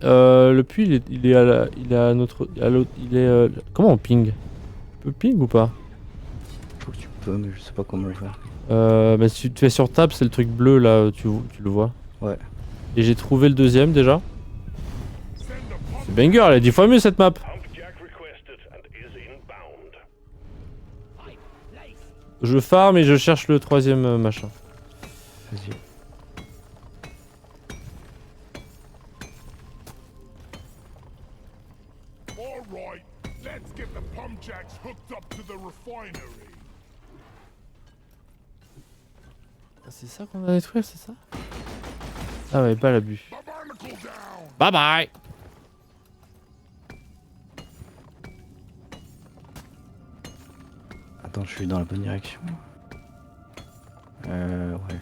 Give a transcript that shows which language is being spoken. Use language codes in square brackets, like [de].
[fr] Le puits, il est à la, il est à notre, à l'autre, il est. Comment on ping? On peut ping ou pas? Je crois que tu peux, mais je sais pas comment faire. Bah, si tu fais sur table, c'est le truc bleu là, tu le vois. Ouais. Et j'ai trouvé le deuxième déjà. C'est banger, elle est 10 fois mieux cette map. [en] Pumpjack requested and is inbound. Pipe placed. [fr] Je farm et je cherche le troisième machin. Vas-y. [en] All right, let's get the pumpjacks hooked up to the refinery. [fr] C'est ça qu'on a détruit, c'est ça? Ah ouais, pas l'abus. [en] Barnacle down. Bye bye. [fr] Attends, je suis dans la bonne direction. Ouais.